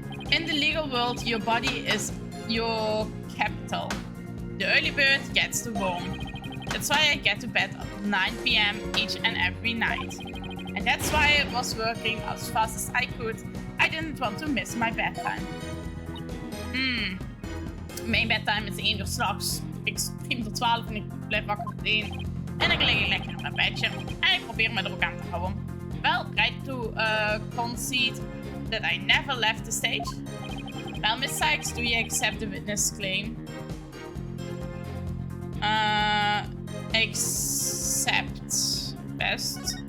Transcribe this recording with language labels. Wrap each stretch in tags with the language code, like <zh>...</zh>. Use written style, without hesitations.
<en>In the legal world, your body is your capital. The early bird gets the worm. That's why I get to bed at 9 p.m. each and every night. And that's why I was working as fast as I could. I didn't want to miss my bedtime.</en> <nl>Mijn bedtime is 1 uur 's nachts. Ik stream tot 12 en ik blijf wakker tot 1. En dan lig ik lekker in mijn bedje. En ik probeer me er ook aan te houden.</nl> <en>Well, right to concede that I never left the stage. Well, Miss Sykes, do you accept the witness claim? Accept. Best.</en>